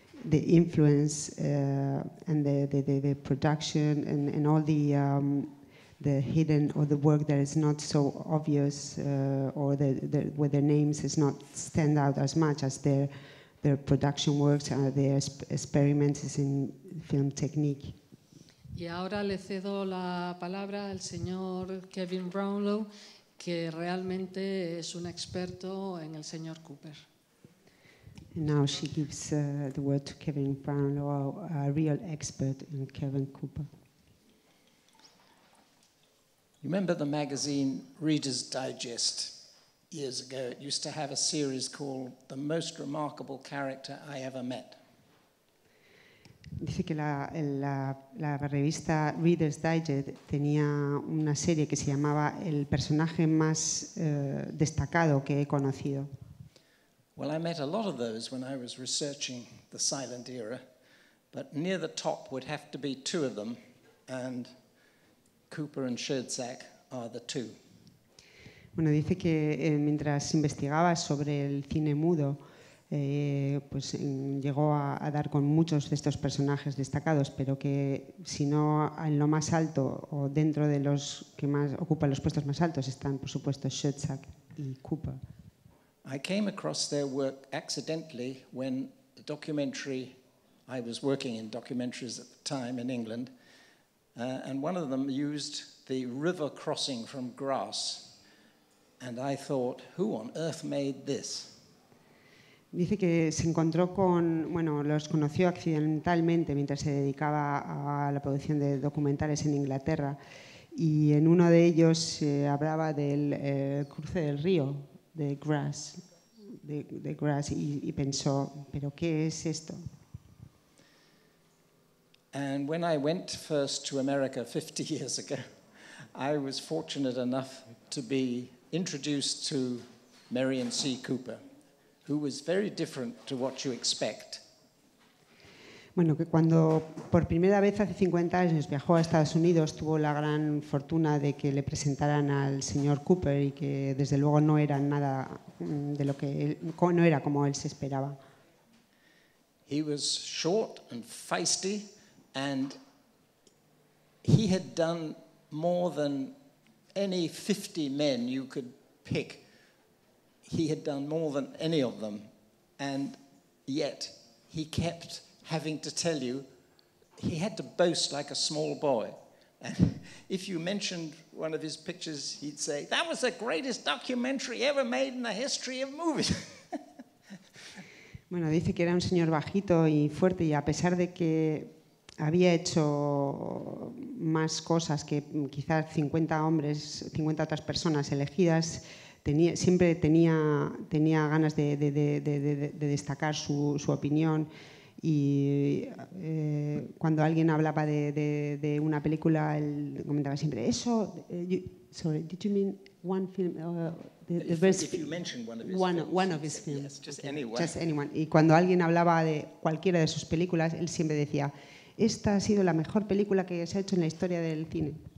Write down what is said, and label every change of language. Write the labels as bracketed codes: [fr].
[en] influence and the production and all the hidden or the work that is not so obvious or where their names is not stand out as much as their production works and their experiments in film technique. [es] Y ahora le cedo la palabra al señor Kevin Brownlow, que realmente es un experto en el señor Cooper. [en] And now she gives the word to Kevin Brownlow, a real expert in Kevin Cooper. You remember the magazine Reader's Digest years ago? It used to have a series called The Most Remarkable Character I Ever Met. [es] Dice que la revista Reader's Digest tenía una serie que se llamaba El personaje más destacado que he conocido. [en] Well, I met a lot of those when I was researching the silent era, but near the top would have to be two of them, and Cooper and Schoedsack are the two. [es] Bueno, dice que mientras investigaba sobre el cine mudo, pues llegó a dar con muchos de estos personajes destacados, pero que si no en lo más alto o dentro de los que más ocupan los puestos más altos están, por supuesto, Schoedsack y Cooper. [en] I came across their work accidentally when the documentary, I was working in documentaries at the time in England, and one of them used the river crossing from grass, and I thought, who on earth made this? [es] Dice que se encontró los conoció accidentalmente mientras se dedicaba a la producción de documentales en Inglaterra, y en uno de ellos se hablaba del cruce del río, de grass, y pensó, ¿pero qué es esto? [en] And when I went first to America 50 years ago, I was fortunate enough to be introduced to Merian C. Cooper, who was very different to what you expect. [es] Bueno, que cuando por primera vez hace 50 años viajó a Estados Unidos, tuvo la gran fortuna de que le presentaran al señor Cooper y que desde luego no era nada de lo que no era como él se esperaba. [en] He was short and feisty, and he had done more than any 50 men you could pick. He had done more than any of them, and yet he kept having to tell you, he had to boast like a small boy. And if you mentioned one of his pictures, he'd say, that was the greatest documentary ever made in the history of movies. [es] Bueno, dice que era un señor bajito y fuerte, y a pesar de que había hecho más cosas que quizás 50 hombres, 50 otras personas elegidas, siempre tenía ganas de destacar su opinión. Y cuando alguien hablaba de una película, él comentaba siempre eso. [en] Sorry, did you mean one film? If you mentioned one of his films. Yes, just okay. anyone. Just anyone. [es] Y cuando alguien hablaba de cualquiera de sus películas, él siempre decía, esta ha sido la mejor película que se ha hecho en la historia del cine.